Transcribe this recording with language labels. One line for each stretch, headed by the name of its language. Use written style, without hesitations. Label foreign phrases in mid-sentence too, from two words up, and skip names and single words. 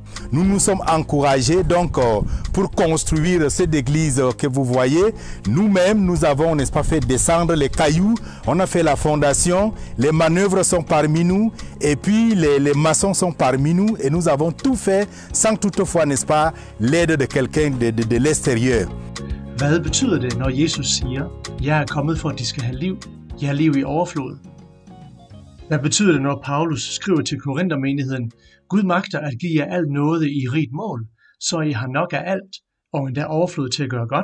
French: nous nous sommes encouragés donc pour construire cette église que vous voyez. Nous-mêmes, nous avons, n'est-ce pas, fait descendre les cailloux, on a fait la fondation, les manœuvres sont parmi nous et puis les maçons sont parmi nous et nous avons tout fait sans toutefois, n'est-ce pas, l'aide de quelqu'un de l'extérieur.
Danish: Hvad betyder det, når Jesus siger, jeg er kommet for, at de skal have liv, ja, liv i overflod? Hvad betyder det, når Paulus skriver til Korintermenigheden, Gud magter at give jer alt nåde i rigt mål, så I har nok af alt, og endda overflod til at gøre godt?